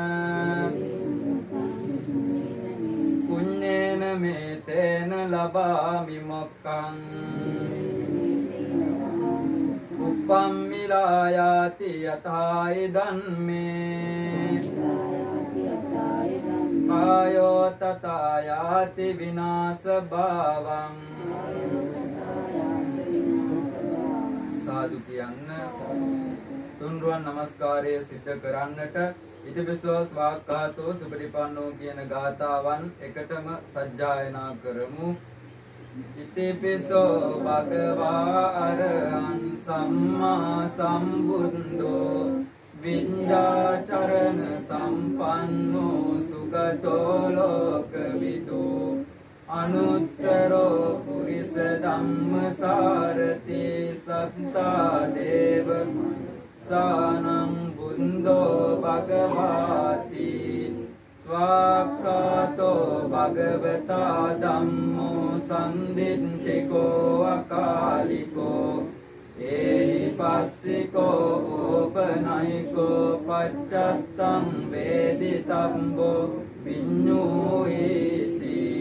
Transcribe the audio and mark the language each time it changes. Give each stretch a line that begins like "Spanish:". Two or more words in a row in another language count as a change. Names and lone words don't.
Pali: පුඤ්ඤේන මේතේන ලබාමි මොක්ඛං උප්පම්මිලායාති යතයි ධම්මේ කායෝ තථායාති විනාශ භාවං
Sinhala: සාදු කියන්න තුන්රුවන් නමස්කාරය සිද්ධ කරන්නට ඉතිපිසෝ ස්වාක්ඛාතෝ සුපටිපන්නෝ කියන ගාථාවන් එකටම සජ්ජායනා කරමු.
Pali: ඉතිපිසෝ භගවා අරහං සම්මා සම්බුද්ධෝ විඤ්ඤාචරණ සම්පන්නෝ සුගතෝ ලෝකවිදු අනුත්තරෝ පුරිස ධම්මසාරති සත්තා දේව සානං බුද්ධෝ භගවාති ස්වාක්ඛාතෝ භගවතා ධම්මෝ සම්දිත්තිකෝ අකාලිකෝ ඒනිපස්සිකෝ ඕපනයිකෝ පච්චත්තං වේදිතම්බෝ විඤ්ඤූයිති